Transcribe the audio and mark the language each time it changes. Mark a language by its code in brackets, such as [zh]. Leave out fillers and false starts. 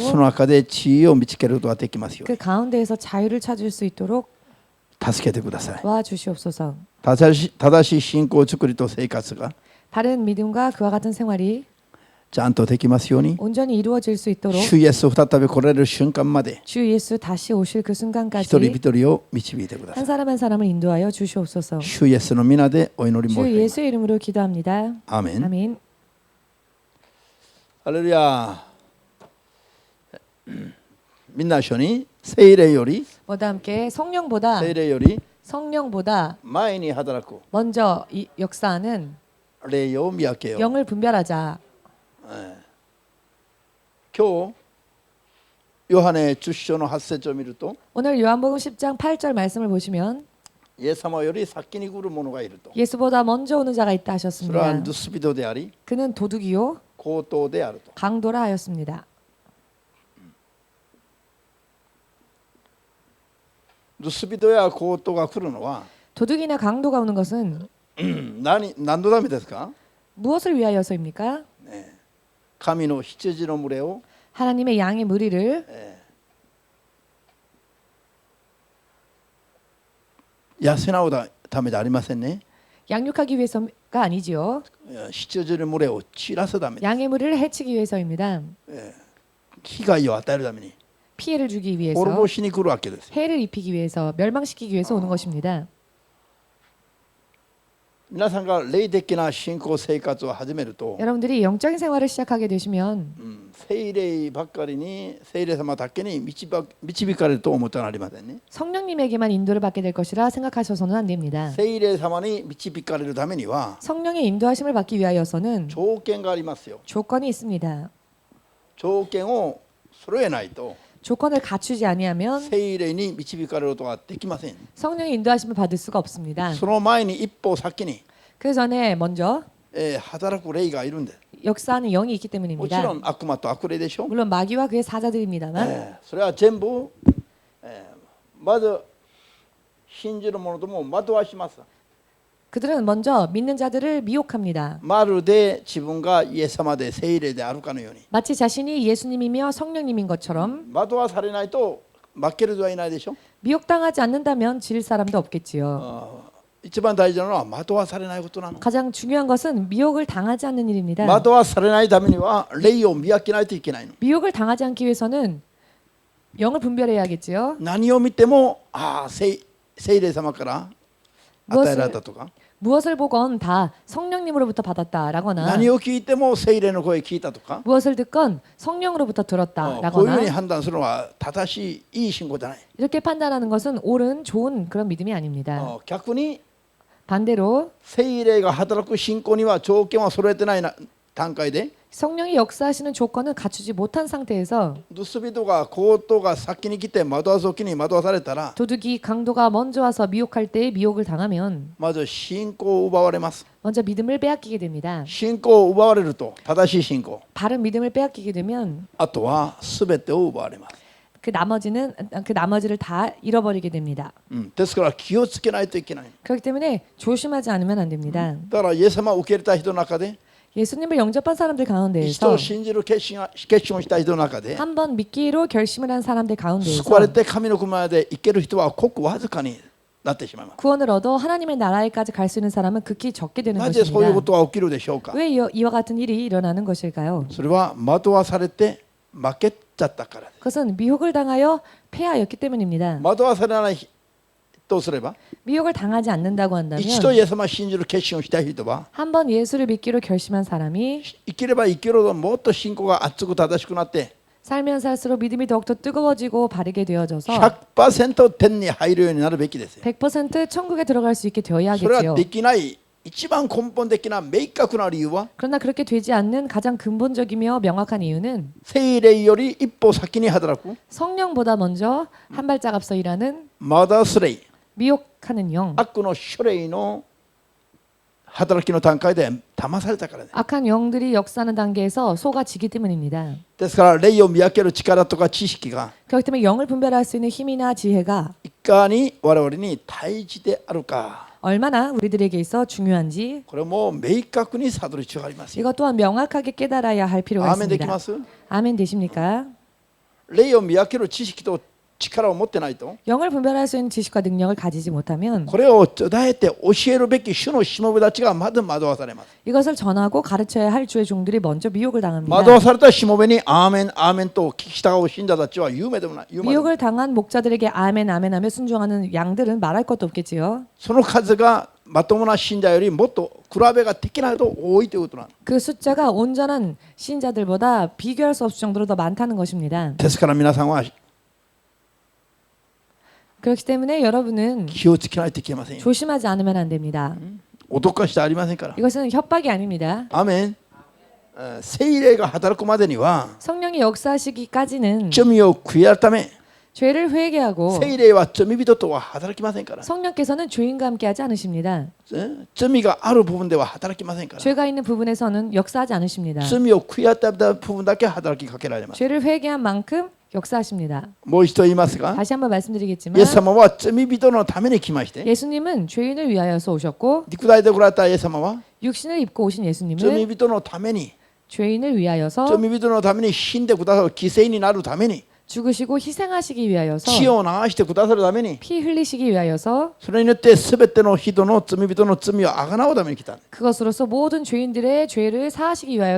[ja] その中で知恵を見つけることができますよう [ko] 그 가운데에서 자유를 찾을 수 있도록 [ja] に助けてください。 [ko] 도와주시옵소서. [ja] 正しい信仰作りと生活が [ko] 바른 믿음과 그와 같은 생활이 [ja] ちゃんとできますように、 [ko] 온전히 이루어질 수 있도록 [ja] 主イエス再び来られる瞬間まで [ko] 주 예수 다시 오실 그 [ja] 一人 [ko] 순간까지 [ja] 一人を導いてくださ [ko] 한 [ja] い。 [ko] 사람 한 사람을 인도하여 주시옵소서. [ja] 主イエスの皆でお祈り申し [ko] 주 [ja] 上げます。 [ko] 예수의 이름으로 기도합니다. [ja] アーメン。 [ko] 아멘. [ja] ハレルヤ。みんな一緒に聖霊より [ko] 모두 함께 성령보다 [ja] 聖霊より [ko] 성령보다 [ja] 前に働く [ko] 먼저 이 역사하는 [ja] 霊を見分けよう。 [ko] 영을 분별하자. [ja] 今日ヨハネ10章の8節を見ると、 [ko] 오늘 요한복음 10장 8절 말씀을 보시면 [ja] イエス様より先に来る者がいると。 [ko] 예수보다 먼저 오는 자가 있다 [ja] それは [ko] 하셨습니다. [ja] 盗人であり [ko] 그는 도둑이요 [ja] 強盗であると。 [ko] 강도라 하였습니다. [ja] 盗人や強盗が来るのは [ko] 도둑이나 강도가 오는 것은 [ja] 何のためですか？ [ko] 무엇을 위하여서입니까? [ja] 神の羊の群れを [ko] 하나님의 양의 무리를 [ja] 養うためではありませんね。 [ko] 양육하기 위해서가 아니지요. [ja] 羊群れを散らすために [ko] 양의 무리를 해치기 위해서입니다. [ja] 被害を与えるために [ko] 피해를 주기 위해서, [ja] 滅ぼしに来るわけですよ。 [ko] 해를 입히기 위해서, 멸망시키기 위해서 오는 것입니다. [ja] 皆さんが霊的な信仰生活を始めると、 [ko] 여러분들이 영적인 생활을 시작하게 되시면 [ja] 聖霊ばっかりに聖霊様だけに導かれると思ってはなりませんね。 [ko] 성령님에게만 인도를 받게 될 것이라 생각하셔서는 안 됩니다. [ja] 聖霊様に導かれるためには [ko] 성령의 인도하심을 받기 위하여서는 [ja] 条件がありますよ。 [ko] 조건이 있습니다. [ja] 条件を揃えないと [ko] 조건을 갖추지 아니하면 [ja] 聖霊に導かれることができません。 [ko] 성령의 인도하심을 받을 수가 없습니다. [ja] その前に一歩先に [ko] 그 전에 먼저 [ja] 働く霊がいるんです。 [ko] 역사하는 영이 있기 [ja] もち [ko] 때문입니다. [ja] ろん悪魔と悪霊でしょ。 [ko] 물론 마귀와 그의 사자들입니다만 [ja] それは全部、まず信じる者とも惑わします。 [ko] 그들은 먼저 믿는 자들을 미혹합니다. [ja] まるで自分がイエス様で聖霊であるかのように [ko] 마치 자신이 예수님이며 성령님인 것처럼 [ja] 惑わされないと負ける人はいないでしょ。 [ko] 미혹당하지 않는다면 질 사람도 없겠지요. [ja] 一番大事なのは惑わされないことなの。 [ko] 가장 중요한 것은 미혹을 당하지 않는 일입니다. [ja] 惑わされないためには霊を見分けないといけないの。 [ko] 미혹을 당하지 않기 위해서는 영을 분별해야겠지요. [ja] 何を見ても聖霊様から与えられたとか、 [ko] 무엇을 보건 다 성령님으로부터 받았다라거나 [ja] 何を聞いても聖霊の声聞いたとか、 [ko] 무엇을 듣건 성령으로부터 [ja] こういうふうに [ko] 들었다라거나 [ja] 判断するのは正しいいい信仰じゃない。 [ko] 이렇게 판단하는 것은 옳은 좋은 그런 믿음이 아닙니다. [ja] 逆に [ko] 반대로 [ja] 聖霊が働く信仰には条件は揃えてない段階で [ko] 성령이 역사하시는 조건을 갖추지 못한 상태에서 [ja] 盗人が強盗が先に来て惑わす時に惑わされたら [ko] 도둑이 강도가 먼저 와서 미혹할 때에 미혹을 당하면 [ja] まず信仰を奪われます。 [ko] 먼저 믿음을 빼앗기게 됩니다. [ja] 信仰を奪われると正しい信仰、 [ko] 바른 믿음을 빼앗기게 되면 [ja] あとは全てを奪われます。 [ko] 그 나머지를 다 잃어버리게 됩니다. [ja] ですから気をつけないといけない。 [ko] 그렇기 때문에 조심하지 않으면 안 됩니다. [ja] だからイエス様を受け入れた人の中で [ko] 예수님을 영접한 사람들 [ja] 人 [ko] 가운데에서 [ja] を信じる決心をした人の中で [ko] 한번 믿기로 결심을 한 사람들 [ja] 救 [ko] 가운데에서 [ja] われて神の国まで行ける人はごくわずかになってしまいます。 [ko] 구원을 얻어 하나님의 나라에까지 갈 수 있는 사람은 극히 적게 되는 [ja] なぜそういうこ [ko] 것입니다. [ja] とが起きるでしょうか。 [ko] 왜 이와 같은 일이 일어나는 것일까요? [ja] それは惑わされて負けちゃったからです。 [ko] 그것은 미혹을 당하여 패하였기 때문입니다. [ja] 惑わされないとすれば [ko] 미혹을 당하지 않는다고 한다면 [ja] 一度イエス様を信じる決心をした人は [ko] 한번 예수를 믿기로 결심한 사람이 [ja] 生きれば生きるほどもっと信仰が熱く正しくなって [ko] 살면 살수록 믿음이 더욱더 뜨거워지고 바르게 되어져서 [ja] 100% 天に入るようになるべきですよ。 [ko] 100% 천국에 들어갈 수 있게 되어야 [ja] それは [ko] 하겠지요. [ja] できない一番根本的な明確な理由は [ko] 그러나 그렇게 되지 않는 가장 근본적이며 명확한 이유는 [ja] 聖霊より一歩先に働く [ko] 성령보다 먼저 한 발짝 앞서 일하는 [ja] マダスレイ [ko] 미혹하는 영, [ja] 悪の種類の働きの段階で騙されたからです。 [ko] 악한 영들이 역사하는 단계에서 속아지기 때문입니다. [ja] ですから霊を見分ける力とか知識が [ko] 그렇기 때문에 영을 분별할 수 있는 힘이나 지혜가 [ja] いかに我々に大事であるか [ko] 얼마나 우리들에게 있어 중요한지 [ja] これも明確に悟る必要がありますよ。 [ko] 이것 또한 명확하게 깨달아야 할 필요가 [ja] アーメンでき [ko] 있습니다. [ja] ます？ [ko] 아멘 되십니까? [ja] 霊を見分ける知識と力を持ってないと [ko] 영을 분별할 수 있는 지식과 능력을 가지지 못하면 [ja] これを伝えて教えるべき主のしもべたちがまず惑わされます。 [ko] 이것을 전하고 가르쳐야 할 주의 종들이 먼저 미혹을 당합니다. [ja] 惑わされたしもべにアーメンアーメンと聞き従う信者たちは有名でもない。有名でもない [ko] 미혹을 당한 목자들에게 아멘 아멘 하며 순종하는 양들은 말할 것도 없겠지요. [ja] その数がまともな信者よりもっと比べができないほど多いということなの。 [ko] 그 숫자가 온전한 신자들보다 비교할 수 없을 정도로 더 많다는 것입니다. [ja] ですから皆さんは [ko] 그렇기 때문에 여러분은 [ja] 気をつけないといけませんよ。 [ko] 조심하지 않으면 안 됩니다. [ja] 脅かしてありませんから。 [ko] 이것은 협박이 아닙니다. [ja] アーメン。聖霊が働くまでには [ko] 성령이 역사하시기까지는 [ja] 罪を悔い改め [ko] 죄를 회개하고 [ja] 聖霊は罪人とは働きませんから。 [ko] 성령께서는 죄인과 함께하지 않으십니다. [ja] 罪がある部分では働きませんから。 [ko] 죄가 있는 부분에서는 역사하지 않으십니다. [ja] 罪を悔い改めた部分だけ働きかけられます。 [ko] 죄를 회개한 만큼 역사하십니다. [ja] もう一度言いますが、 [ko] 다시 한번 [ja] イエ [ko] 말씀드리겠지만 [ja] ス様は罪人のために来まして、 [ko] 예수님은 죄인을 위하여서 오셨고 [ja] 肉体で来られたイエス様は [ko] 육신을 입고 오신 [ja] 罪 [ko] 예수님은 [ja] 人のために、 [ko] 죄인을 위하여서 [ja] 罪人のために死んでくださる犠牲になるために、 [ko] 죽으시고 희생하시기 위하여서 [ja] 血を流してくださるために [ko] 피 흘리시기 위하여서 [ja] それによって全ての人の罪人の罪をあがなうために来た。 [ko] 그것으로서 모든 죄인들의 죄를 사하시기 위하여